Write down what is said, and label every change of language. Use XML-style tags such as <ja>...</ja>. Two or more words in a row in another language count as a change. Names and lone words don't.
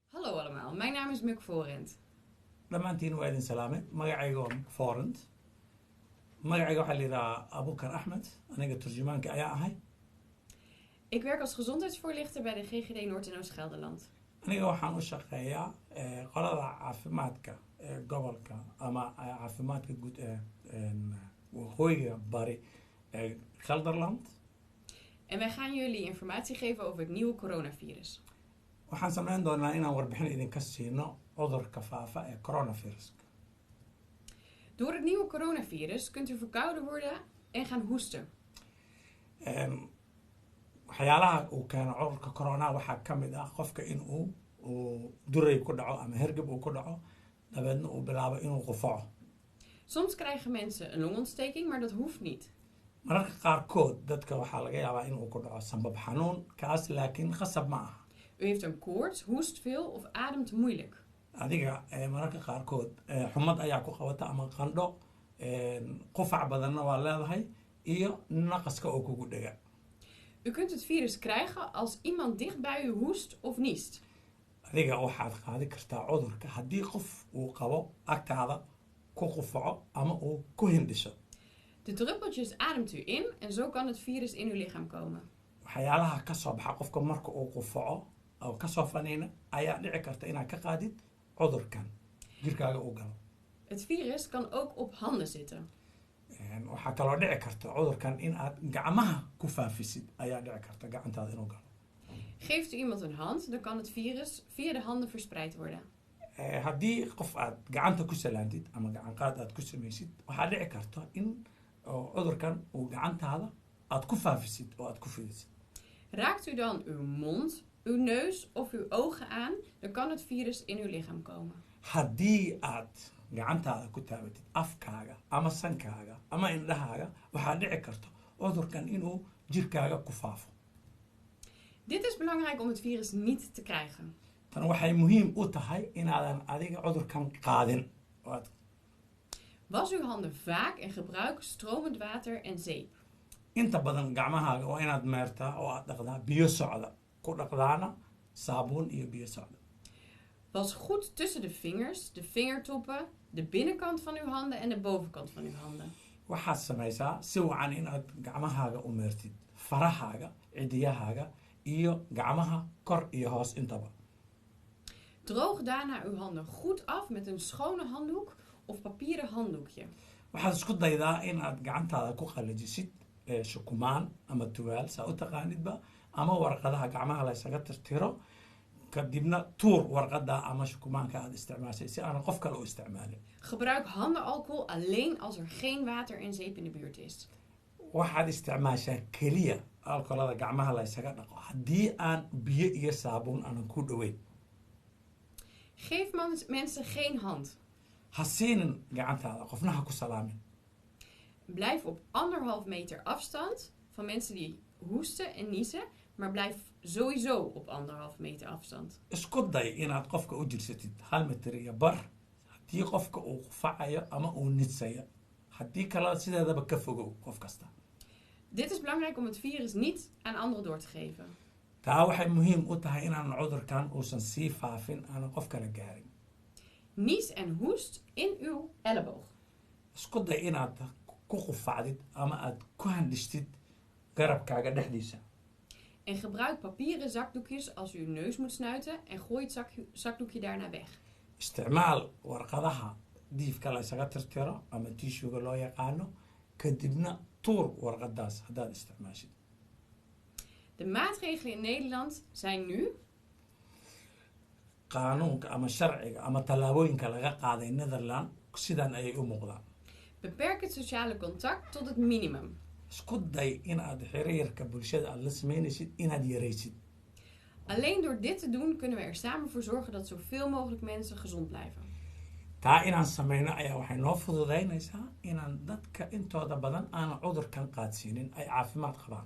<nl>Hallo allemaal, mijn naam is Muk Voorent.</nl> <so>dhammaantiin waa idin salaamay magacayga waa Forent magacayga waxaa la yidhahaa Abukar Ahmed aniga turjumaanka ayaa ahay</so> <nl>Ik werk als gezondheidsvoorlichter bij de GGD Noord- en Oost-Gelderland.</nl> <so>aniga waxaan u shaqeeyaa qolada caafimaadka gobolka ama caafimaadka guud waqooyiga bari Gelderland.</so> <nl>En wij gaan jullie informatie geven over het nieuwe coronavirus.</nl> <so>waxaan samayn doonaa inaan warbixin idinka siino cudurka faafa ee coronavirus.</so> <nl>Door het nieuwe coronavirus kunt u verkouden worden en gaan hoesten.</nl> <so>waxyaalaha uu keeno cudurka corona waxaa ka mid ah qofka in uu duray ku dhaco ama hergeb uu ku dhaco dabeedna uu bilaabo inuu qufaco.</so> <nl>Soms krijgen mensen een longontsteking, maar dat hoeft niet.</nl> <so>mararka qaarkood dadka waxaa laga yaabaa inuu ku dhaco sanbab xanuun kaas laakiin khasab ma aha.</so> <nl>U heeft een koorts, hoest veel of ademt moeilijk.</nl> <so>adiga mararka qaarkood xumad ayaa ku qabata ama qandho qufac badanna waa leedahay iyo naqaska oo kugu dhega.</so> <nl>U kunt het virus krijgen als iemand dicht bij u hoest of niest.</nl> <so>adiga waxaad qaadi kartaa cudurka haddii qof uu qabo agtaada ku qufaco ama uu ku hindhiso.</so> <nl>De druppeltjes ademt u in en zo kan het virus in uw lichaam komen.</nl> <so>waxyaalaha ka soo baxa qofka marka uu qufaco oo ka soo faniina ayaa dhici karta inaad ka qaadid cudurkan jirkaaga uu galo.</so> <nl>Het virus kan ook op handen zitten.</nl> <so>waxaa kaloo dhici karta cudurkan in aad gacmaha ku faafisid ayaa dhici karta gacantaada inuu galo.</so> <nl>Geeft u iemand een hand, dan kan het virus via de handen verspreid worden.</nl> <so>haddii qof aad gacanta ku salaantid ama gacanqaad aad ku samaysid waxaa dhici karta in cudurkan uu gacantaada aad ku faafisid oo aad ku fidisid.</so> <nl>Raakt u dan uw mond, uw neus of uw ogen aan, dan kan het virus in uw lichaam komen.</nl> <so>haddii aad gacantaada ku taabatid afkaaga ama sankaaga ama indhahaaga waxaa dhici karta cudurkan inuu jirkaaga ku faafo.</so> <nl>Dit is belangrijk om het virus niet te krijgen.</nl> <so>tan waxay muhiim u tahay inaadan adiga cudurkan qaadin.</so> <nl>Was uw handen vaak en gebruik stromend water en zeep.</nl> <so>inta badan gacmahaaga waa inaad meertaa oo aad dhaqdaa biyo socda ku dhaqdaana saabuun iyo biyo socda.</so> <nl>Was goed tussen de vingers, de vingertoppen, de binnenkant van uw handen en de bovenkant van uw handen.</nl> <so>waxaad samaysaa si wacan inaad gacmahaaga u meertid farahaaga cidiyahaaga iyo gacmaha kor iyo hoos intaba.</so> <nl>Droog daarna uw handen goed af met een schone handdoek of papieren handdoekje.</nl> <so>waxaad isku daydaa inaad gacantaada ku qalajisid shukumaan ama tuwaal saa u taqaanidba ama warqadaha gacmaha la ysaga tirtiro kadibna tuur warqada ama shukumaanka aad isticmaashay si aanan qof kale u isticmaalin.</so> <nl>Gebruik handenalcohol alleen als er geen water en zeep in de buurt is.</nl> <so>waxaad isticmaashaa keliya alkoolada gacmaha la ysaga dhaqo haddii aan biyo iyo saabuun aanan ku dhoweyn.</so> <nl>Geef mensen geen hand.</nl> <so>ha siinin gacantaada qofna ha ku salaamin.</so> <nl>Blijf op 1,5 meter afstand van mensen die hoesten en niezen, maar blijf sowieso op 1,5 meter afstand.</nl> <so>isku day inaad qofka u jirsatid 1 mitir iyo bar haddii qofka uu qufacayo ama uu nidsayo haddii kale sideedaba ka fogow qof kasta.</so> <nl>Dit is belangrijk om het virus niet aan anderen door te geven.</nl> <so>taa waxay muhiim u tahay inaan cudurkan uusan sii faafin aanan qof kale gaarin.</so> <nl>Nies en hoest in uw elleboog.</nl> <so>isku day inaad ku qufacdid ama aad ku handhistid garabkaaga dhexdiisa.</so> <nl>En gebruik papieren zakdoekjes als u uw neus moet snuiten en gooi het zakdoekje daarna weg.</nl> <so>isticmaal warqadaha diifka la ysaga tirtiro ama tishuga loo yaqaano kadibna tuur warqadaas haddaad isticmaashid.</so> <nl>De maatregelen in Nederland zijn nu</nl> <so>qaanuunka ama sharciga ama tallaabooyinka laga qaaday Netherland sidan ayay u muuqdaan.</so> <nl>beperk het sociale contact tot het minimum.</nl> <so>isku day inaad xiriirka bulshada aad la samaynaysid inaad yaraysid.</so> <nl>Alleen door dit te doen kunnen we er samen voor zorgen dat zoveel mogelijk mensen gezond blijven.</nl> <so>taa inaan samayno ayaa waxay noo fududaynaysaa inaan dadka intooda badan aanan cudurkan qaadsiinin ay caafimaad qabaan.</so>